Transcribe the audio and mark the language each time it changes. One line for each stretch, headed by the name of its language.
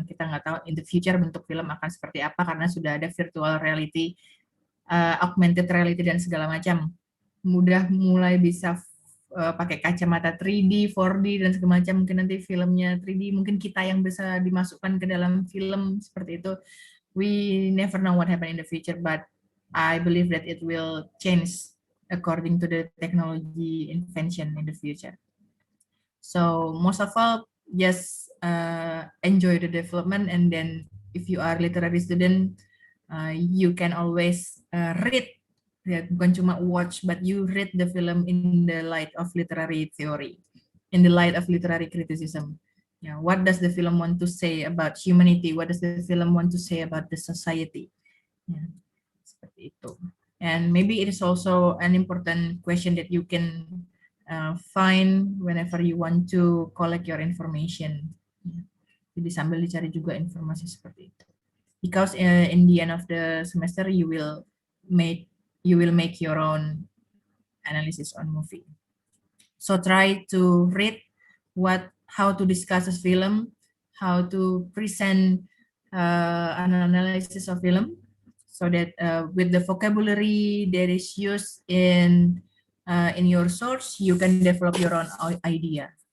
Indonesian: Kita nggak tahu
English: in the future
Indonesian: bentuk film akan seperti apa karena sudah ada virtual reality, augmented reality dan segala macam. Mudah mulai bisa pakai kacamata 3D, 4D dan segala macam. Mungkin nanti filmnya 3D, mungkin kita yang bisa dimasukkan ke dalam film seperti itu.
English: We never know what happen in the future, but I believe that it will change according to the technology invention in the future. So most of all, just enjoy the development, and then if you are literary student, you can always read,
Indonesian: ya, bukan cuma
English: watch, but you read the film in the light of literary theory, in the light of literary criticism. Yeah, what does the film want to say about humanity? What does the film want to say about the society? Yeah,
Indonesian: seperti itu.
English: And maybe it is also an important question that you can find whenever you want to collect your information.
Indonesian: Jadi sambil dicari juga informasi seperti itu.
English: Because in the end of the semester you will make your own analysis on movie. So try to read how to discuss a film, how to present an analysis of film, so that with the vocabulary that is used in your source, you can develop your own idea.